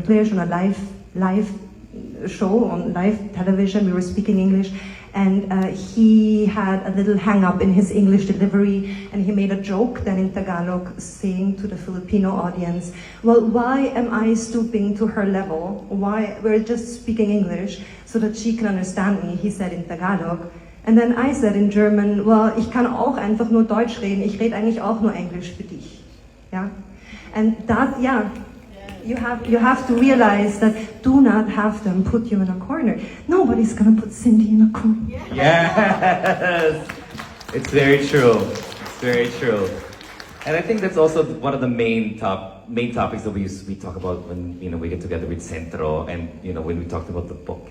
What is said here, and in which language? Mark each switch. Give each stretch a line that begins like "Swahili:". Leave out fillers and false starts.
English: Players on a live show on live television, we were speaking English, and he had a little hang-up in his English delivery, and he made a joke then in Tagalog, saying to the Filipino audience, well, why am I stooping to her level? Why? We're just speaking English so that she can understand me, he said in Tagalog. And then I said in German, well,
German: ich kann auch einfach nur Deutsch reden, ich rede eigentlich auch nur Englisch für dich.
English: Yeah? And that, yeah, you have to realize that do not have them put you in a corner. Nobody's gonna put Cindy in a corner. Yes, it's very true. It's very true. And I think that's also one of the main topics that we talk about when we get together with Centro, and when we talked about the book.